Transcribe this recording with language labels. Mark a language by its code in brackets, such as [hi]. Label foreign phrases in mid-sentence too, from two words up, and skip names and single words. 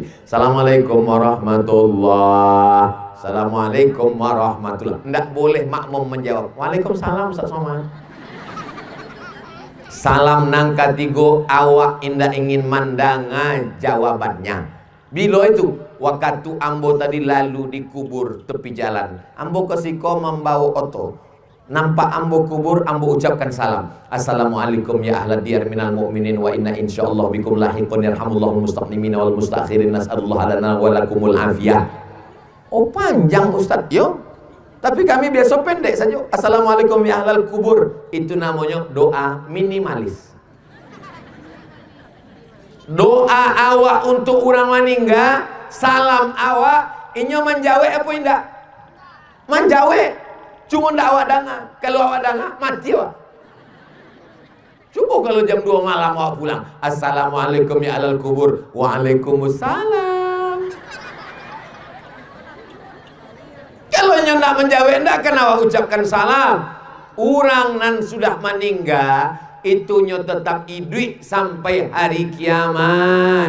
[ar] السلام عليكم ورحمة الله. السلام عليكم ورحمة الله. [min] Ndak boleh makmum menjawab. Waalaikumsalam Ustaz Somad. Salam nang ketiga awak indak ingin mandangan jawabannya. Bila itu waktu ambo tadi lalu dikubur tepi jalan. Ambo kesiko membawa oto. Nampak ambo kubur, ambo ucapkan salam. [ar] السلام عليكم يا أهل الديار من المؤمنين وإنا إن شاء الله بكم لاحقون يرحم الله المستقدمين والمستأخرين نسأل الله لنا ولكم العافية. [min] Oh panjang Ustaz, yo. Tapi kami biasa pendek saja. [ar] السلام عليكم يا أهل القبور. [min] Itu namanya doa minimalis. Doa awak untuk orang meninggal, salam awak, inyo menjawab apa indak? Menjawab. Cuma ndak awak dengar. Kalau awak dengar, mati awak. Cuba kalau jam 2 malam awak pulang. [ar] السلام عليكم يا أهل القبور وعليكم السلام. [min] Kalau yang ndak menjawab, ndak akan awak ucapkan salam. Orang nan sudah meninggal, itunya tetap hidup sampai hari kiamat.